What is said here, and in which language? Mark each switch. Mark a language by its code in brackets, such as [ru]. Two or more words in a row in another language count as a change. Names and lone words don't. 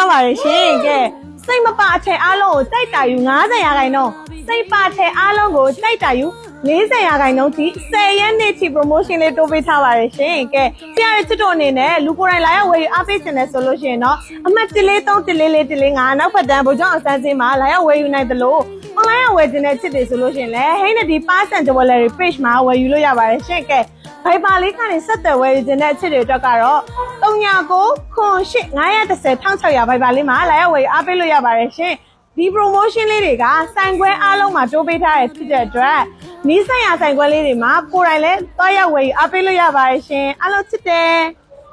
[my] ထားပါတယ်ရှင်ကဲစိတ်မပါအထည်အားလုံးကိုတိုက်တာယူ90ရာခိုင်နှုန်းစိတ်ပါထည်အားလုံးကိုတိုက်တာယူ40ရာခိုင်နှုန်းထိ10ရက် နေ့ထိ promotion လေးတိုးပေးထားပါတယ်ရှင်ကဲဆရာရဲ့ချစ်တို့အနေနဲ့လူကိုယ်တိုင်လာရောက်ဝယ်ယူအားပေးခြင်းနဲ့ဆိုလို့ရှိရင်တော့အမှတ်1431445နောက်ဖက်တန်းဗိုလ်ချုပ်အောင်ဆန်းစင်းမှာလာရောက်ဝယ်ယူနိုင်သလို online ဝယ်ခြင်းနဲ့ချစ်တယ်ဆိုလို့ရှိရင်လည်းဟိန်းနဒီ percent jewelry page မှာဝယ်ယူလို့ရပါတယ်ရှင်ကဲViber လေးကနေဆက်သွယ်ဝယ်ယူခြင်းနဲ့ချစ်တွေအတွက်ကတော့ 3998 Viber လေးမှာလာရောက်ဝယ်ယူအားပေးလို့ရပါတယ်ရှင်ဒီ promotion လေးတွေကဆိုင်ခွဲအားလုံးမှာတိုးပေးထားတဲ့ဖြစ်တဲ့အတွက်နီးစပ်ရာဆိုင်ခွဲလေးတွေမှာကိုယ်တိုင်လည်းတွားရောက်ဝယ်ယူအားပေးလို့ရပါတယ်ရှင်အားလုံးချစ်တယ်